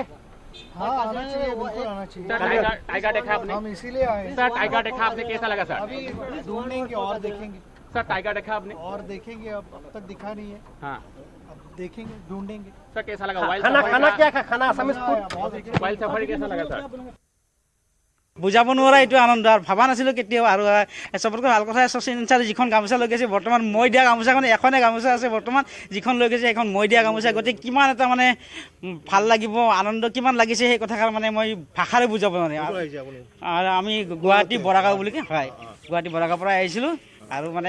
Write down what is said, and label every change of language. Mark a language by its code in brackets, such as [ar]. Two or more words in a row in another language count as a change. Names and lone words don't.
[hi] हाँ आना चाहिए बिल्कुल आना चाहिए सर टाइगर देखा आपने हम इसीलिए आए सर टाइगर देखा आपने कैसा लगा सर अभी ढूंढेंगे और देखेंगे सर टाइगर देखा आपने और देखेंगे अब तक दिखा नहीं है हाँ अब देखेंगे ढूंढेंगे सर कैसा लगा वाइल्ड खाना सफारी खाना का क्या खा खाना [en] Assamese food wild safari [hi] कैसा लगा सर [as] বুজাব নোৱাৰা এইটো আনন্দ আৰু ভাবা নাছিলোঁ কেতিয়াও আৰু চবতকৈ ভাল কথা শচীন ছাৰে যিখন গামোচা লৈ গৈছে বৰ্তমান মই দিয়া গামোচাখন এখনে গামোচা আছে বৰ্তমান যিখন লৈ গৈছে এখন মই দিয়া গামোচা গতিকে কিমান এটা মানে ভাল লাগিব আনন্দ কিমান লাগিছে সেই কথাষাৰ মানে মই ভাষাৰে বুজাব নোৱাৰিম আৰু আমি গুৱাহাটী বৰাগাঁও বুলি হয় গুৱাহাটী বৰাগাঁৱৰ পৰা আহিছিলোঁ আৰু মানে